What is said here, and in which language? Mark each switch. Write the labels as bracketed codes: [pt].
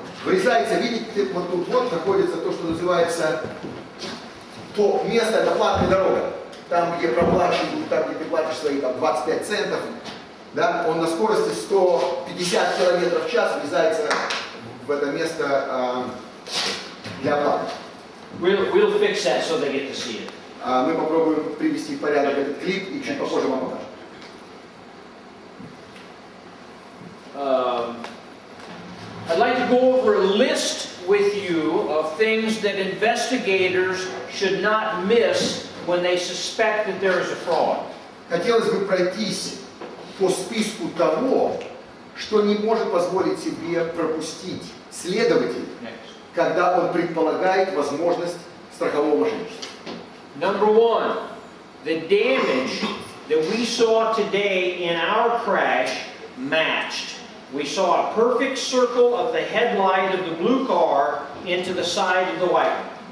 [ru] Врезается, видите, вот тут вот находится то, что называется то место, это платная дорога. Там, где проплачивают, там, где ты платишь свои там, 25 центов. Да, он на скорости 150 километров в час врезается в это место для оплаты. [en] We'll fix that so they get to see it. [ru] Мы попробуем привести в порядок этот клип и чуть попозже вам покажем. [en] I'd like to go over a list with you of things that investigators should not miss when they suspect that there is a fraud. [ru] Хотелось бы пройтись по списку того, что не может позволить себе пропустить следователь, когда он предполагает возможность страхового мошенничества. [en] Number one, the damage that we saw today in our crash matched we saw a perfect circle of the headlight of the blue car into the side of the white one.